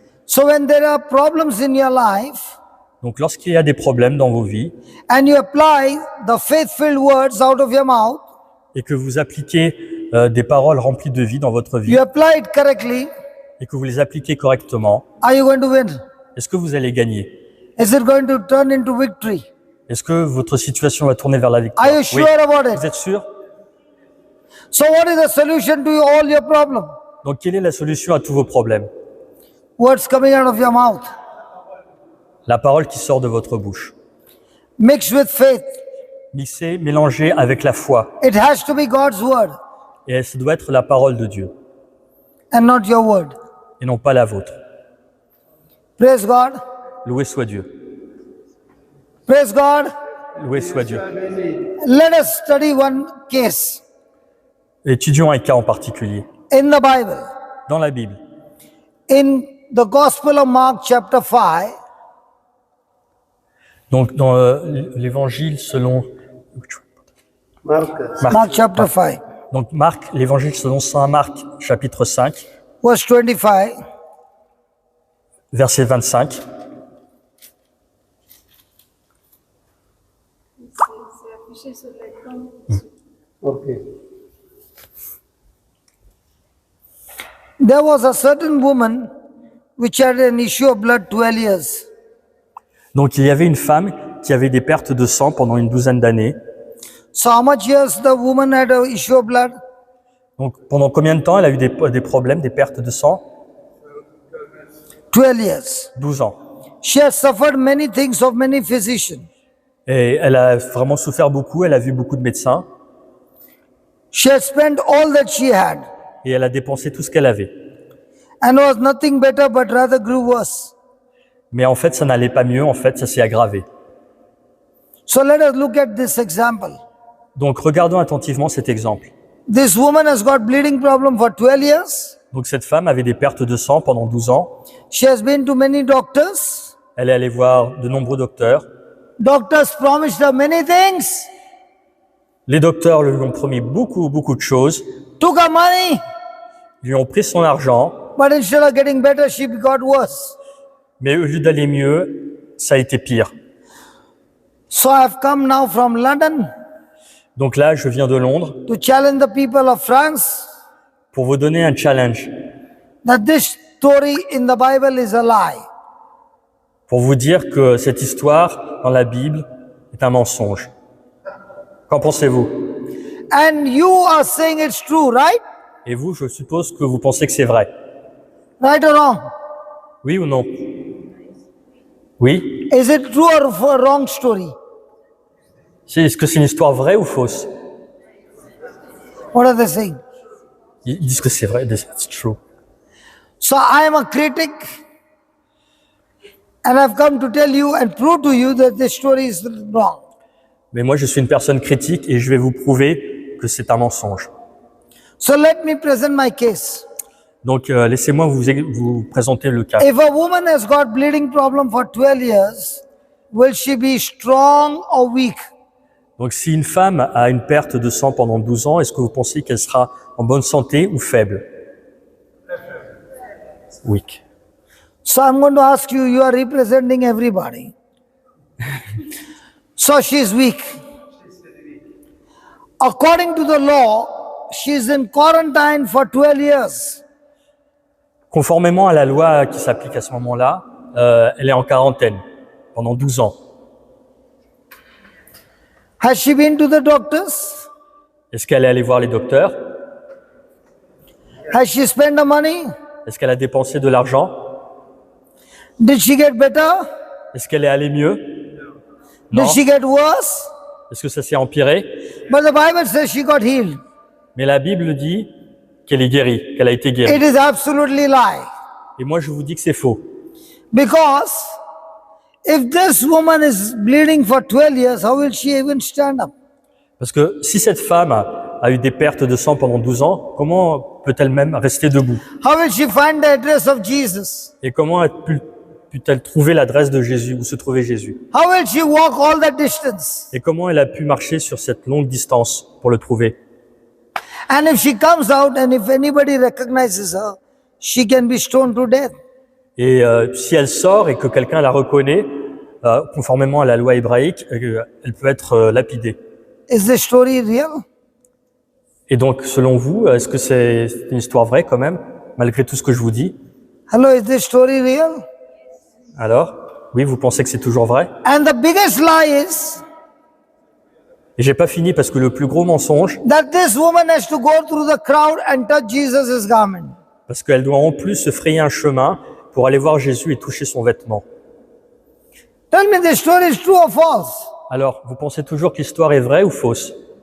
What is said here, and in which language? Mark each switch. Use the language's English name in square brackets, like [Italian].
[English] So when there are problems in your life [French] Donc lorsqu'il y a des problèmes dans vos vies [English] and you apply the faith-filled words out of your mouth, [French] et que vous appliquez des paroles remplies de vie dans votre vie [English] you apply it correctly, [French] et que vous les appliquez correctement, [English] are you going to win? [French] est-ce que vous allez gagner? [English] Is it going to turn into victory? [French] Est-ce que votre situation va tourner vers la victoire? [English] Are you sure about [French] Vous [English] it? [French] êtes sûr? [English] So what is the solution to all your problems? [French] Donc quelle est la solution à tous vos problèmes? [English] Words coming out of your mouth, [French] La parole qui sort de votre bouche. [English] mixed with faith. [French] Mixée, mélangée avec la foi. [English] It has to be God's word [French] Et ça doit être la parole de Dieu [English] and not your word. [French] et non pas la vôtre. [English] Praise God. [French] Loué soit Dieu. [English] Praise God. [French] Loué soit Dieu. [English] Let us study one case [French] Étudions un cas en particulier. [English] in the Bible. [French] Dans la Bible, [English] In the Gospel of Mark, chapter 5, [French] donc dans l'évangile selon Marcus. [English] Mark chapter 5, [French] donc Marc, l'évangile selon saint Marc, chapitre 5, [English] verse 25. [French] verset 25. C'est affiché sur l'écran. [English] Okay. There was a certain woman which had an issue of blood 12 years. [French] Donc il y avait une femme qui avait des pertes de sang pendant une douzaine d'années. [English] So how much years the woman had an issue of blood? [French] Donc pendant combien de temps elle a eu des problèmes, des pertes de sang? [English] 12 years. [French] 12 ans. [English] She has suffered many things of many physicians. [French] Et elle a vraiment souffert beaucoup, elle a vu beaucoup de médecins [English] She has spent all that she had [French] et elle a dépensé tout ce qu'elle avait. [English] and was nothing better but rather grew worse. [French] Mais en fait, ça n'allait pas mieux, en fait, ça s'est aggravé. [English] So let us look at this example. [French] Donc regardons attentivement cet exemple. [English] This woman has got bleeding problem for 12 years. [French] Donc cette femme avait des pertes de sang pendant 12 ans. [English] She has been to many doctors. [French] Elle est allée voir de nombreux docteurs. [English] Doctors promised her many things. [French] Les docteurs lui ont promis beaucoup de choses, [English] Took her money. [French] lui ont pris son argent, [English] But instead of getting better, she got worse. [French] mais au lieu d'aller mieux, ça a été pire. [English] So I've come now from London [French] Donc là, je viens de Londres [English] to challenge the people of France [French] pour vous donner un challenge, [English] that this story in the Bible is a lie. [French] pour vous dire que cette histoire dans la Bible est un mensonge. Qu'en pensez-vous? [English] And you are saying it's true, right? [French] Et vous, je suppose que vous pensez que c'est vrai. [English] Right or wrong? [French] Oui ou non? Oui? [English] Is it true or a wrong story? [French] Est-ce que c'est une histoire vraie ou fausse? [English] What are they saying? [French] Ils disent que c'est vrai, [English] it's true. So I am a critic and I've come to tell you and prove to you that this story is wrong. [French] Mais moi, je suis une personne critique et je vais vous prouver que c'est un mensonge. [English] So let me present my case. [French] Donc, laissez-moi vous présenter le cas. [English] If a woman has got bleeding problem for 12 years, will she be strong or weak? [French] Donc, si une femme a une perte de sang pendant 12 ans, est-ce que vous pensez qu'elle sera en bonne santé ou faible? [English] Weak. So I'm going to ask you, you are representing everybody. So she is weak. According to the law, she is in quarantine for 12 years. [French] Conformément à la loi qui s'applique à ce moment-là, elle est en quarantaine pendant 12 ans. [English] Has she been to the doctors? [French] Est-ce qu'elle est allée voir les docteurs? [English] Has she spent the money? [French] Est-ce qu'elle a dépensé de l'argent? [English] Did she get better? [French] Est-ce qu'elle est allée mieux? [English] Did [French] Non. [English] she get worse? [French] Est-ce que ça s'est empiré? [English] But the Bible says she got healed. [French] Mais la Bible dit qu'elle est guérie, qu'elle a été guérie. [English] It is absolutely lie. [French] Et moi, je vous dis que c'est faux. [English] Because if this woman is bleeding for 12 years, how will she even stand up? [French] Parce que si cette femme a eu des pertes de sang pendant 12 ans, comment peut-elle même rester debout? [English] How will she find the address of Jesus? [French] Et comment pu-t-elle trouver l'adresse de Jésus, où se trouvait Jésus? [English] How will she walk all that distance? [French] Et comment elle a pu marcher sur cette longue distance pour le trouver? [English] And if she comes out and if anybody recognizes her, she can be stoned to death. [French] Et si elle sort et que quelqu'un la reconnaît, conformément à la loi hébraïque, elle peut être lapidée. [English] Is this story real? [French] Et donc, selon vous, est-ce que c'est une histoire vraie quand même, malgré tout ce que je vous dis? [English] Hello, is this story real? [French] Alors, oui, vous pensez que c'est toujours vrai? [English] And the biggest lie is [French] Et j'ai pas fini parce que le plus gros mensonge, [English] that this woman has to go through the crowd and touch Jesus' garment. [French] parce qu'elle doit en plus se frayer un chemin pour aller voir Jésus et toucher son vêtement. [English] Tell me, this story is true or false? [French] Alors, vous pensez toujours que l'histoire est vraie ou fausse?